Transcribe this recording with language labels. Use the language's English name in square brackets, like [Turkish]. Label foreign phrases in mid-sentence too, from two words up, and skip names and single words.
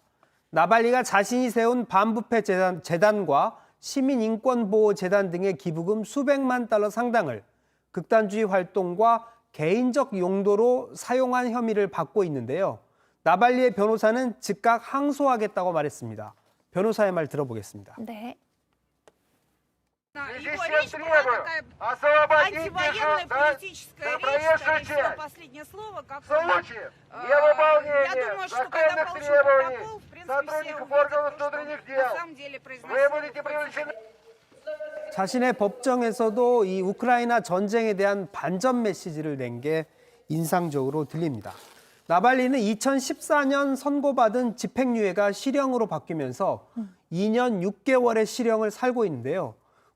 [Korean] 나발리가 자신이 세운 반부패 재단과 시민인권보호재단 등의 기부금 수백만 달러 상당을 극단주의 활동과 개인적 용도로 사용한 혐의를 받고 있는데요. 나발리의 변호사는 즉각 항소하겠다고 말했습니다. 변호사의 말 들어보겠습니다. 네. [Russian] Его речь была такая антивоенная политическая речь, скорее всего, последнее слово, как я думаю, что когда получил протокол, в принципе, все увидят, что на самом деле произносил. [Korean] 자신의 법정에서도 이 우크라이나 전쟁에 대한 반전 메시지를 낸 게 인상적으로 들립니다. 나발리는 2014년 선고받은 집행유예가 실형으로 바뀌면서 2년 6개월의 실형을 살고 있는데요.